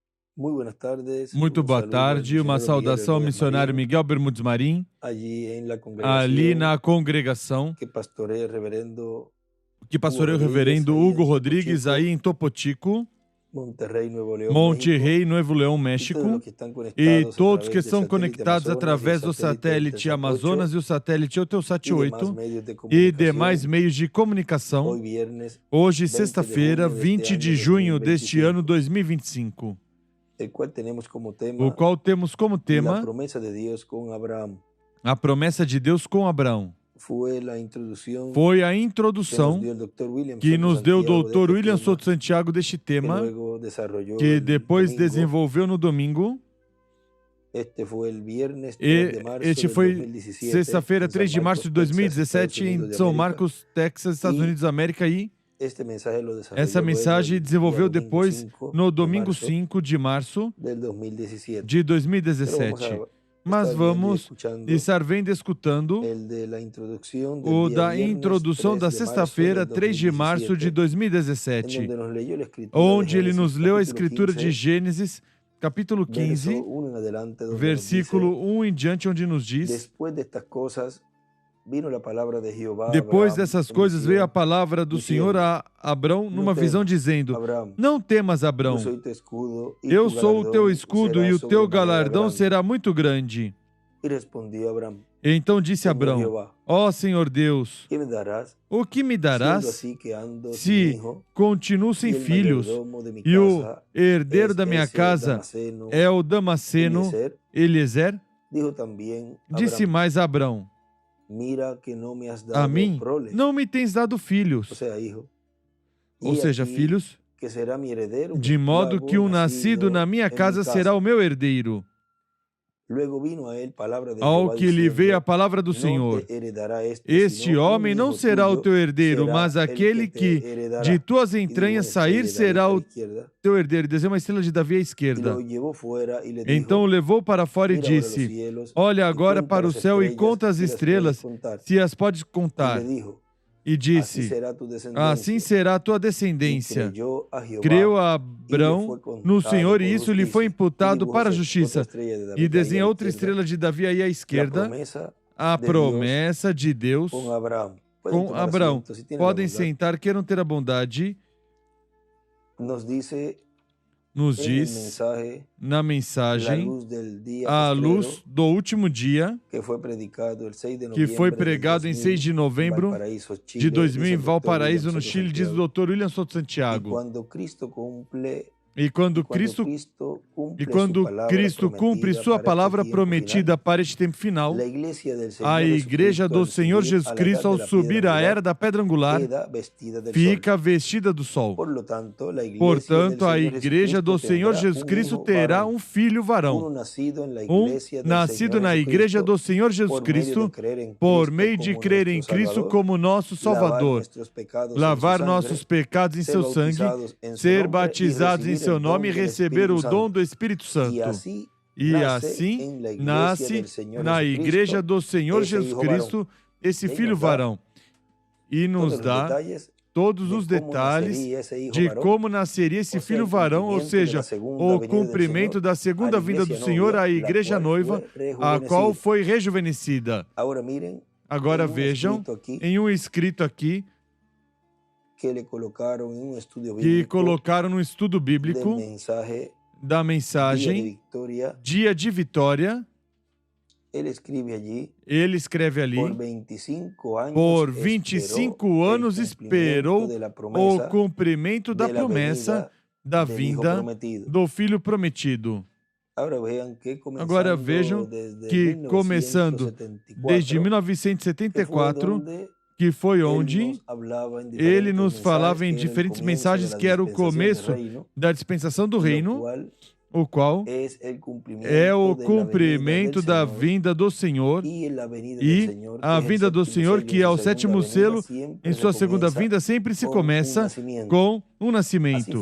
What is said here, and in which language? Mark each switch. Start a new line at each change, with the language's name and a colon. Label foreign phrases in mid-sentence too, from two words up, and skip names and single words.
Spanish: Muy buenas tardes,
Portuguese: Muito
Spanish: un
Portuguese: boa
Spanish: saludo al
Portuguese: tarde, uma
Spanish: misionero Miguel
Portuguese: saudação ao
Spanish: Bermúdez
Portuguese: missionário
Spanish: Marín,
Portuguese: Miguel Bermudes Marim,
Spanish: allí en la
Portuguese: ali na
Spanish: congregación
Portuguese: congregação
Spanish: que pastorea el reverendo
Portuguese: que
Spanish: Hugo
Portuguese: pastoreia o
Spanish: Rodríguez,
Portuguese: reverendo
Spanish: ahí en
Portuguese: Hugo
Spanish: Topo
Portuguese: Rodrigues aí
Spanish: Chico,
Portuguese: em Topo Chico,
Spanish: Monterrey, Nuevo León, México,
Portuguese: Monterrey, Novo Leão,
Spanish: y todos los
Portuguese: México,
Spanish: que están
Portuguese: e
Spanish: conectados a
Portuguese: todos que
Spanish: través del
Portuguese: estão
Spanish: satélite
Portuguese: conectados
Spanish: Amazonas y el
Portuguese: através do
Spanish: satélite
Portuguese: satélite
Spanish: Eutelsat 8
Portuguese: Amazonas e o satélite Eutelsat
Spanish: y demás
Portuguese: 8
Spanish: medios de
Portuguese: e demais
Spanish: comunicación,
Portuguese: meios de comunicação.
Spanish: hoy viernes
Portuguese: Hoje,
Spanish: 20 de
Portuguese: sexta-feira,
Spanish: junio de este
Portuguese: 20 de
Spanish: año
Portuguese: junho deste ano
Spanish: 2025,
Portuguese: 2025,
Spanish: el cual tenemos como
Portuguese: o
Spanish: tema
Portuguese: qual temos como
Spanish: la
Portuguese: tema
Spanish: promesa de Dios con Abraham.
Portuguese: a promessa de Deus com Abraão.
Spanish: Fue la introducción
Portuguese: Foi a
Spanish: que nos
Portuguese: introdução
Spanish: dio el doctor William
Portuguese: que
Spanish: Soto
Portuguese: nos deu o
Spanish: Santiago de
Portuguese: Dr.
Spanish: este
Portuguese: William
Spanish: tema,
Portuguese: Souto Santiago deste
Spanish: que
Portuguese: tema,
Spanish: luego desarrolló
Portuguese: que
Spanish: el
Portuguese: depois
Spanish: domingo.
Portuguese: desenvolveu no domingo.
Spanish: Este fue el viernes 3 de marzo
Portuguese: Este
Spanish: del
Portuguese: foi
Spanish: 2017
Portuguese: sexta-feira,
Spanish: en
Portuguese: 3
Spanish: San
Portuguese: de março de
Spanish: Marcos, Texas, Estados
Portuguese: 2017, em
Spanish: Unidos de
Portuguese: São
Spanish: América.
Portuguese: Marcos, Texas, Estados
Spanish: Y
Portuguese: Unidos da América. E
Spanish: este mensaje lo desarrolló
Portuguese: essa
Spanish: luego
Portuguese: mensagem
Spanish: el día
Portuguese: desenvolveu
Spanish: domingo
Portuguese: depois
Spanish: 5
Portuguese: no
Spanish: de
Portuguese: domingo
Spanish: março
Portuguese: 5 de março
Spanish: del 2017.
Portuguese: de
Spanish: Pero vamos
Portuguese: 2017.
Spanish: a
Portuguese: Mas
Spanish: estar viendo y
Portuguese: vamos
Spanish: escuchando
Portuguese: estar vendo e escutando
Spanish: el de la introducción del
Portuguese: o
Spanish: día
Portuguese: da
Spanish: viernes
Portuguese: introdução
Spanish: 3
Portuguese: da
Spanish: de marzo
Portuguese: sexta-feira,
Spanish: del
Portuguese: 3 de março de
Spanish: 2017, en
Portuguese: 2017,
Spanish: donde nos leyó la escritura de
Portuguese: onde ele
Spanish: Génesis,
Portuguese: nos leu a
Spanish: capítulo
Portuguese: escritura de
Spanish: 15,
Portuguese: Gênesis, capítulo
Spanish: verso
Portuguese: 15,
Spanish: 1 en adelante, donde nos
Portuguese: versículo
Spanish: dice:
Portuguese: 1 em diante, onde nos diz:
Spanish: después de estas cosas vino la palabra de Jehová a
Portuguese: depois
Spanish: Abraham
Portuguese: dessas
Spanish: en
Portuguese: coisas veio a
Spanish: visión,
Portuguese: palavra do Senhor
Spanish: diciendo:
Portuguese: a Abrão
Spanish: no
Portuguese: numa visão,
Spanish: temas,
Portuguese: dizendo:
Spanish: Abraham,
Portuguese: não temas,
Spanish: yo
Portuguese: Abrão,
Spanish: soy tu escudo y
Portuguese: eu
Spanish: tu
Portuguese: sou o teu
Spanish: galardón
Portuguese: escudo e
Spanish: será
Portuguese: o teu
Spanish: sobremanera
Portuguese: galardão
Spanish: grande.
Portuguese: será muito grande.
Spanish: Y respondió Abraham:
Portuguese: Então disse
Spanish: Señor
Portuguese: Abrão:
Spanish: Jehová,
Portuguese: ó Senhor Deus,
Spanish: ¿qué me darás,
Portuguese: o que me
Spanish: siendo
Portuguese: darás
Spanish: así que ando sin
Portuguese: se
Spanish: hijo,
Portuguese: continuo
Spanish: y
Portuguese: sem
Spanish: el
Portuguese: filhos
Spanish: mayordomo de mi
Portuguese: e o
Spanish: casa
Portuguese: herdeiro
Spanish: es
Portuguese: da minha
Spanish: ese
Portuguese: casa
Spanish: Damaseno
Portuguese: é o Damasceno
Spanish: Eliezer?
Portuguese: Eliezer?
Spanish: Dijo también
Portuguese: Disse
Spanish: Abraham:
Portuguese: mais Abrão:
Spanish: mira que no me has
Portuguese: a
Spanish: dado
Portuguese: mim
Spanish: prole,
Portuguese: não me tens dado
Spanish: o
Portuguese: filhos,
Spanish: sea, hijo,
Portuguese: ou
Spanish: y
Portuguese: seja,
Spanish: aquí
Portuguese: filhos,
Spanish: que será mi heredero un
Portuguese: de modo que
Spanish: esclavo
Portuguese: o nascido na minha
Spanish: en mi
Portuguese: casa será
Spanish: casa.
Portuguese: o meu herdeiro.
Spanish: Luego vino a él palabra de
Portuguese: Ao
Spanish: Jehová
Portuguese: que lhe veio a
Spanish: diciendo:
Portuguese: palavra do
Spanish: no
Portuguese: Senhor:
Spanish: te heredará este,
Portuguese: este
Spanish: sino un
Portuguese: homem não
Spanish: hijo
Portuguese: será o
Spanish: tuyo
Portuguese: teu herdeiro,
Spanish: será
Portuguese: mas
Spanish: el
Portuguese: aquele
Spanish: que
Portuguese: que
Spanish: te
Portuguese: de
Spanish: heredará.
Portuguese: tuas
Spanish: Y dijo
Portuguese: entranhas
Spanish: una
Portuguese: sair
Spanish: estrella de David
Portuguese: será
Spanish: a la
Portuguese: o
Spanish: izquierda,
Portuguese: teu herdeiro. Desenha uma estrela de Davi à
Spanish: y
Portuguese: esquerda.
Spanish: lo llevó fuera y le
Portuguese: Então o
Spanish: dijo:
Portuguese: levou para fora e
Spanish: mira ahora los
Portuguese: disse:
Spanish: cielos
Portuguese: olha
Spanish: y
Portuguese: agora
Spanish: cuenta
Portuguese: para o
Spanish: las
Portuguese: céu e
Spanish: estrellas,
Portuguese: conta as
Spanish: si las puedes
Portuguese: estrelas,
Spanish: contar.
Portuguese: se as podes
Spanish: Y le
Portuguese: contar.
Spanish: dijo:
Portuguese: E
Spanish: así
Portuguese: disse:
Spanish: será tu
Portuguese: assim
Spanish: descendencia.
Portuguese: será a tua
Spanish: Y
Portuguese: descendência.
Spanish: creyó a Jehová,
Portuguese: Creu
Spanish: y le
Portuguese: Abrão
Spanish: fue
Portuguese: no
Spanish: contado
Portuguese: Senhor, e
Spanish: por
Portuguese: isso lhe foi
Spanish: justicia. Y
Portuguese: imputado
Spanish: dibujó
Portuguese: para a
Spanish: otra
Portuguese: justiça.
Spanish: estrella de
Portuguese: E
Spanish: David ahí a
Portuguese: desenha
Spanish: la
Portuguese: outra
Spanish: izquierda,
Portuguese: estrela de Davi aí à
Spanish: la
Portuguese: esquerda,
Spanish: promesa
Portuguese: a
Spanish: de Dios
Portuguese: promessa de Deus
Spanish: con Abraham. Pueden
Portuguese: com
Spanish: tomar
Portuguese: Abraão.
Spanish: asiento si tienen la
Portuguese: Podem
Spanish: bondad.
Portuguese: sentar, queiram ter a bondade.
Spanish: Nos dice
Portuguese: Nos
Spanish: en el
Portuguese: diz
Spanish: mensaje
Portuguese: na
Spanish: la
Portuguese: mensagem
Spanish: luz del día
Portuguese: a luz
Spanish: postrero
Portuguese: do último dia,
Spanish: que fue predicado el 6 de
Portuguese: que foi
Spanish: noviembre del
Portuguese: pregado em 6 de
Spanish: 2000 en
Portuguese: novembro
Spanish: Valparaíso,
Portuguese: de
Spanish: Chile,
Portuguese: 2000
Spanish: dice
Portuguese: em
Spanish: el doctor William
Portuguese: Valparaíso, no
Spanish: Soto
Portuguese: Chile, diz o
Spanish: Santiago.
Portuguese: Dr. William Souto
Spanish: Y
Portuguese: Santiago.
Spanish: cuando Cristo cumple
Portuguese: E quando Cristo E quando Cristo cumpre sua palavra prometida para este tempo final,
Spanish: la iglesia del Señor
Portuguese: a igreja
Spanish: Jesucristo,
Portuguese: do
Spanish: al
Portuguese: Senhor
Spanish: subir
Portuguese: Jesus
Spanish: a la
Portuguese: Cristo,
Spanish: edad
Portuguese: ao
Spanish: de la
Portuguese: subir
Spanish: piedra
Portuguese: à era
Spanish: angular,
Portuguese: da pedra angular,
Spanish: queda vestida del sol.
Portuguese: fica vestida do sol.
Spanish: Por lo tanto, la iglesia
Portuguese: Portanto, a
Spanish: del Señor
Portuguese: igreja do
Spanish: Jesucristo
Portuguese: Senhor
Spanish: tendrá
Portuguese: Jesus
Spanish: un
Portuguese: Cristo
Spanish: hijo
Portuguese: terá
Spanish: varón,
Portuguese: um filho varão,
Spanish: uno nacido en la
Portuguese: um
Spanish: iglesia del
Portuguese: nascido
Spanish: Señor
Portuguese: na igreja
Spanish: Jesucristo,
Portuguese: do Senhor Jesus
Spanish: por medio de
Portuguese: Cristo,
Spanish: creer en
Portuguese: por
Spanish: Cristo
Portuguese: meio de
Spanish: como
Portuguese: crer em
Spanish: nuestro
Portuguese: Cristo
Spanish: Salvador,
Portuguese: como nosso
Spanish: lavar
Portuguese: Salvador,
Spanish: nuestros pecados en su
Portuguese: lavar
Spanish: sangre,
Portuguese: nossos pecados em
Spanish: ser
Portuguese: seu sangue,
Spanish: bautizados en su
Portuguese: ser
Spanish: nombre y
Portuguese: batizados em
Spanish: recibir
Portuguese: seu
Spanish: el
Portuguese: nome e
Spanish: don del
Portuguese: receber
Spanish: Espíritu
Portuguese: o dom
Spanish: Santo.
Portuguese: do Espírito
Spanish: Y
Portuguese: Santo.
Spanish: así
Portuguese: E
Spanish: nace
Portuguese: assim
Spanish: en la iglesia
Portuguese: nasce
Spanish: del Señor
Portuguese: na igreja
Spanish: Jesucristo
Portuguese: do Senhor
Spanish: ese
Portuguese: Jesus
Spanish: hijo varón.
Portuguese: Cristo esse
Spanish: Y ahí
Portuguese: filho
Spanish: nos da
Portuguese: varão. E nos
Spanish: todos los
Portuguese: dá
Spanish: detalles
Portuguese: todos
Spanish: de
Portuguese: os
Spanish: cómo
Portuguese: detalhes
Spanish: nacería ese hijo
Portuguese: de
Spanish: varón,
Portuguese: como nasceria esse
Spanish: o sea,
Portuguese: filho
Spanish: el
Portuguese: varão, ou
Spanish: cumplimiento de la
Portuguese: seja,
Spanish: segunda
Portuguese: o
Spanish: venida del
Portuguese: cumprimento
Spanish: Señor
Portuguese: da
Spanish: a
Portuguese: segunda
Spanish: la
Portuguese: vinda do
Spanish: iglesia
Portuguese: Senhor à
Spanish: novia, la
Portuguese: igreja
Spanish: cual
Portuguese: noiva,
Spanish: fue
Portuguese: a qual
Spanish: rejuvenecida.
Portuguese: foi rejuvenescida.
Spanish: Ahora miren,
Portuguese: Agora
Spanish: en un
Portuguese: vejam
Spanish: escrito aquí
Portuguese: em um escrito aqui
Spanish: que le colocaron en un estudio
Portuguese: que
Spanish: bíblico
Portuguese: colocaram no estudo
Spanish: del
Portuguese: bíblico
Spanish: mensaje
Portuguese: da
Spanish: Día de
Portuguese: mensagem
Spanish: Victoria.
Portuguese: Dia de Vitória.
Spanish: Él escribe allí:
Portuguese: Ele escreve ali:
Spanish: por 25 años
Portuguese: por 25 anos esperou o cumprimento da promessa da vinda do Filho Prometido. Agora vejam que, começando desde 1974, que foi onde ele nos falava em diferentes mensagens que era o começo da dispensação do reino, o qual é o cumprimento da vinda do Senhor, e a vinda do Senhor, que é o sétimo selo, em sua segunda vinda sempre se começa com um nascimento.